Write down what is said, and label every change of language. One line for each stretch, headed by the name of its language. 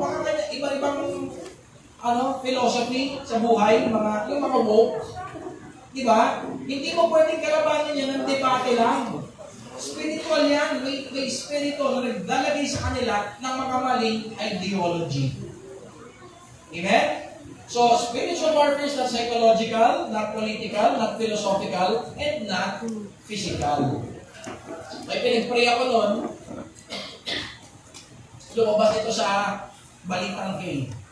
Filipino: Baka iba-ibang philosophy sa buhay, yung mga woke. Diba? Hindi mo pwedeng kalabanin yan ng debate lang. Spiritual yan. May spirito na nagdalagay sa kanila ng mga maling ideology. Amen?
English: So, spiritual warfare is not psychological, not political, not philosophical, and not physical.
Filipino: May pinag-pray ako noon, lumabas ito sa Balitang K.